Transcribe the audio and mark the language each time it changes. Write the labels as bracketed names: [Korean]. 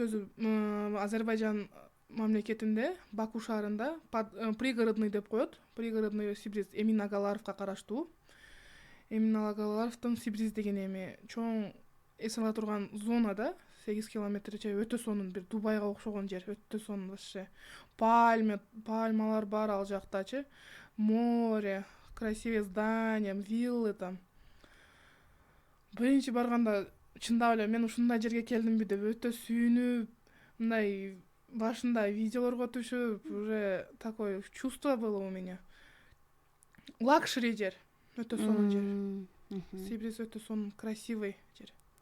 [Kyrgyz] Өзү Азербайжан мамлекетинде, Баку шаарында, пригородный деп коет. Пригородный Сибриз Эмин Агаларовго караштуу. Эмин Алагаларовдун Сибриз деген эми чоң эс ала турган зонада 8 километр же өтө сонун бир Дубайга окшогон жер, өтө сонун [Russian] вообще. [Kyrgyz] Пальмалар бар ал жактачы. [Russian] Море, красивый здания, виллы там. [Kyrgyz] Биринчи барганда чындап эле мен ушундай жерге келдимби деп өтө сүйүнүп, мындай башында видеолорго түшүп, [Russian] уже такое чувство было у меня. [Kyrgyz] Лакшери жер, өтө сонун жер. Сибриз өтө сонун, [Russian] красивый [Kyrgyz] жер.